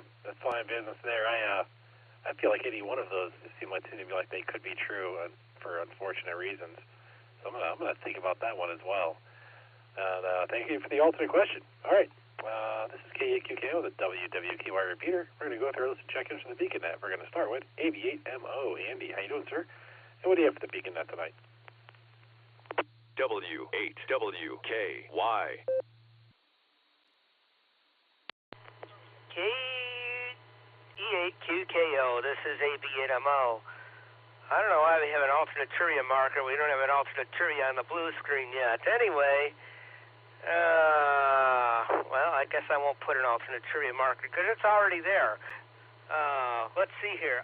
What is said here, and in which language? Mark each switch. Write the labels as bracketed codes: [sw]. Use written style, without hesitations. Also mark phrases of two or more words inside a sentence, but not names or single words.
[en] That's fine business there. I feel like any one of those seem to me like they could be true for unfortunate reasons. So I'm gonna think about that one as well. And thank you for the alternate question. All right. This is K8QKO, the WWKY repeater. We're going to go through a list of check-ins for the BeaconNet. We're going to start with AV8MO. Andy, how you doing, sir? And what do you have for the BeaconNet tonight? W8WKY. KE8QKO, this is AV8MO. I don't know why we have an alternate trivia marker. We don't have an alternate trivia on the blue screen yet. Anyway, well, I guess I won't put an alternate trivia marker because it's already there. Let's see here.